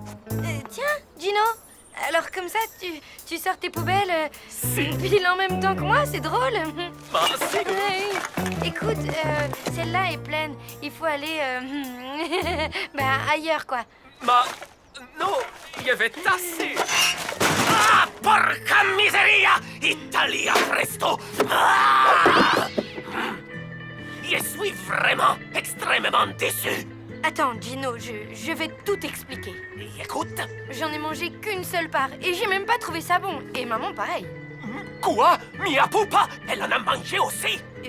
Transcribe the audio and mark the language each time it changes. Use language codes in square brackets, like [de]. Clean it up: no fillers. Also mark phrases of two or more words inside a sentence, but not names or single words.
[fr] Tiens, Gino, alors comme ça, tu sors tes poubelles pile en même temps que moi, c'est drôle. [it] Ma si. [fr] Hey, écoute, celle-là est pleine. Il faut aller ailleurs, quoi. [it] Ma... no, [fr] je vais tasser. [it] Ah, porca miseria! Italia Presto! Ah! [fr] Je suis vraiment extrêmement déçu. Attends, Gino, je vais tout expliquer. Écoute. J'en ai mangé qu'une seule part et j'ai même pas trouvé ça bon. Et maman, pareil. Quoi? [it] Mia pupa? [fr] Elle en a mangé aussi?